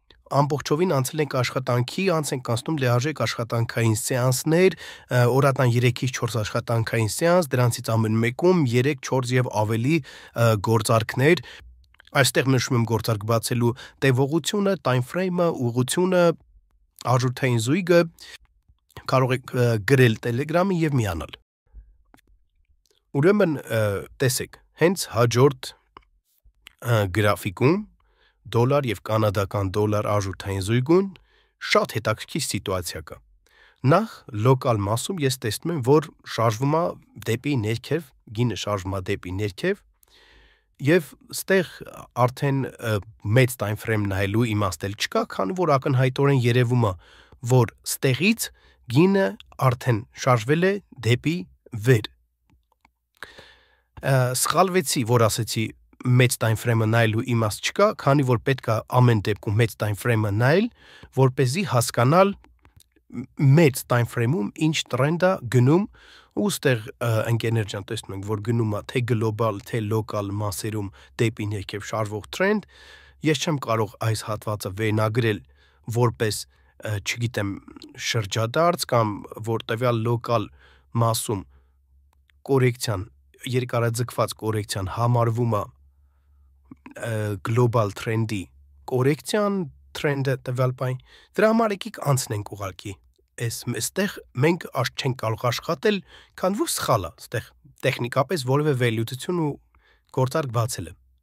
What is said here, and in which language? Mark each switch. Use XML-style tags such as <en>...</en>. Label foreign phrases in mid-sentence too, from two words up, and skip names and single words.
<hy>ամբողջովին անցել ենք աշխատանքի, անց ենք անցնում լիարժեք աշխատանքային սեանսներ, օրական 3-ից 4 աշխատանքային սեանս, դրանցից ամեն մեկում 3, 4 եւ ավելի գործարքներ։ Այստեղ նշում եմ գործարք բացելու տևողությունը,</hy> <en>time frame-</en> <hy>ը, ուղղությունը, արժութային զույգը, կարող եք գրել Telegram-ի եւ միանալ։ Ուրեմն տեսեք, հենց հաջորդ գրաֆիկում դոլար եւ կանադական դոլար արժութային զույգուն շատ հետաքրքիր սիտուացիա կա։ Նախ լոկալ մասում ես տեսնում եմ, որ շարժվում է դեպի ներքև, գինը շարժվում է դեպի ներքև եւ ստեղ արդեն մեծ</hy> <en>time frame</en> <hy>նայելու իմաստ էլ չկա, քանի որ ակնհայտորեն երևում է, որ ստեղից գինը արդեն շարժվել է դեպի վեր։ Սխալվեցի, որ ասեցի մեծ</hy> <en>time frame-</en> <hy>ը նայելու իմաստ չկա, քանի որ պետք է ամեն դեպքում մեծ</hy> <en>time frame-</en> <hy>ը նայել, որպեսզի հասկանալ մեծ time frame-ում ինչ տրենդ է գնում, ու ստեղ ընկերներ ջան տեսնում ենք, որ գնում է թե գլոբալ, թե լոկալ մասերում դեպի ներքև շարժվող տրենդ։ Ես չեմ կարող այս հատվածը վերնագրել որպես, չգիտեմ, շրջադարձ կամ որ տվյալ լոկալ մասում կորեկցիան, երկարաձգված կորեկցիան համարվում է գլոբալ տրենդի կորեկցիան տրենդը տվյալ բան, դրա համար եկեք անցնենք ուղղակի։ Այստեղ մենք չենք կարող աշխատել, քանի որ սխալ է, այստեղ տեխնիկապես որևէ վերլուծություն ու գործարք բացել է։</hy>